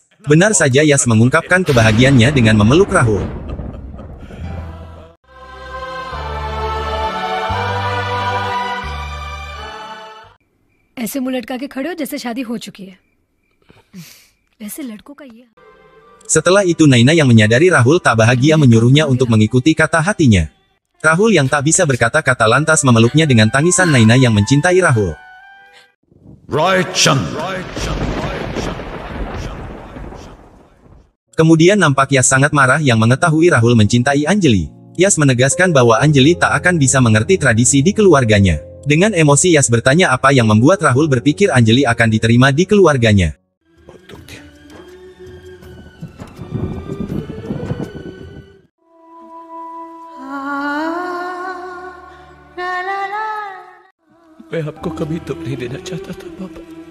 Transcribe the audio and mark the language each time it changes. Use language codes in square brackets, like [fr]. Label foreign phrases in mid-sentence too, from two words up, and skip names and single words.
[id] Benar saja Yas mengungkapkan kebahagiaannya dengan memeluk Rahul. [hi] ऐसे मुंह लटका के खड़े हो जैसे शादी हो चुकी है। वैसे लड़कों का ये। [id] Setelah itu Naina yang menyadari Rahul tak bahagia menyuruhnya untuk mengikuti kata hatinya. Rahul yang tak bisa berkata-kata lantas memeluknya dengan tangisan Naina yang mencintai Rahul. Raichen. Kemudian nampak Yas sangat marah yang mengetahui Rahul mencintai Anjali. Yas menegaskan bahwa Anjali tak akan bisa mengerti tradisi di keluarganya. Dengan emosi Yas bertanya apa yang membuat Rahul berpikir Anjali akan diterima di keluarganya. [hi] मैं आपको कभी दुख नहीं देना चाहता था, पापा.